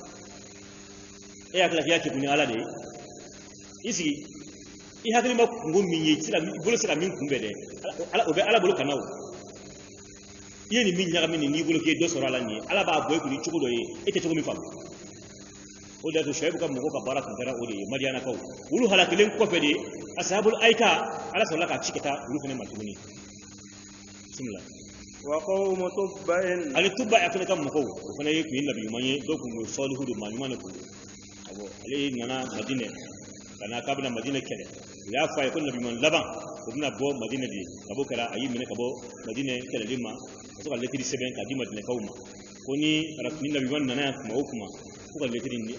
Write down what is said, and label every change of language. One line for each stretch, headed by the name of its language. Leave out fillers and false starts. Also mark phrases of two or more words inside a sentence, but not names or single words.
Bambara: e hakili k'i y'a kɛ kun ni ala de ye i sigi i hakili ma kungo min ye i bolo se ka min kunbɛn dɛ o bɛ ala bolo kana o i ye nin min ɲagami nin n'i bolo k'i ye dɔ sɔrɔ a la nin ye ala b'a bɔ i kun ni cogo dɔ ye e tɛ cogo min faamu o de y'a to Shuaibu ka mɔgɔw ka baara tun kɛra o de ye Madianakaw olu halakilen kɔfɛ de
Arabic: أصحاب الأيكة
Bambara: ala sɔrɔla k'a ci ka taa olu fana ma tuguni bismillah
Arabic: وقوم تبع
Bambara: ale tuba a fana ka mɔgɔw o fana ye tun ye nabi ɲuman ye dɔw tun ye sɔlihu de maa ɲuman de tun awɔ ale nana Madinɛ ka na k'a bɛna Madinɛ kɛlɛ u y'a fɔ a ye ko nabi ɲuman laban o bɛna bɔ Madinɛ de kab'o kɛra a y'i minɛ ka bɔ Madinɛ kɛlɛli ma ka to ka lɛtiri sɛbɛn k'a di Madinɛkaw ma ko ni nabi ɲuman nana yan kuma o kuma ko ka lɛtiri in di